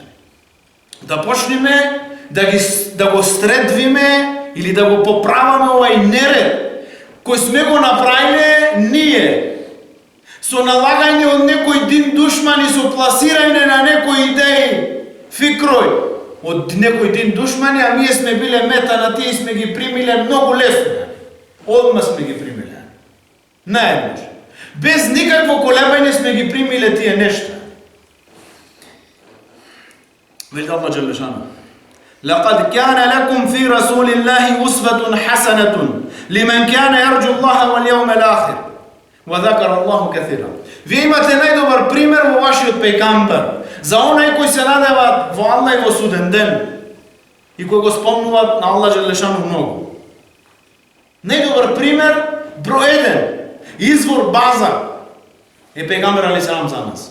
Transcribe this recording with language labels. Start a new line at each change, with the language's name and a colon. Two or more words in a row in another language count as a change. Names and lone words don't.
Macedonian: Да почнеме да го стредвиме или да го поправаме овај неред кој сме го направиле ние со налагање од некој дин душман и со пласирање на некои идеи, фикрој од некој дин душмани, а ние сме биле мета на тие и сме ги примиле многу лесно. Одма сме ги примиле. Наеднаш. Без никакво колебање сме ги примиле тие нешта. Велите Аллах џелешану:
Arabic: لقد كان لكم في رسول الله أسوة حسنة لمن كان يرجو الله واليوم الآخر وذكر الله كثيرا.
Macedonian: Вие имате најдобар пример во вашиот пејгамбер за онај кој се надеват во Аллах и во суден ден и кој го спомнуваат на Аллах џелешану многу. Најдобар пример, број 1, извор, база е пејгамбер алейхиселам за нас.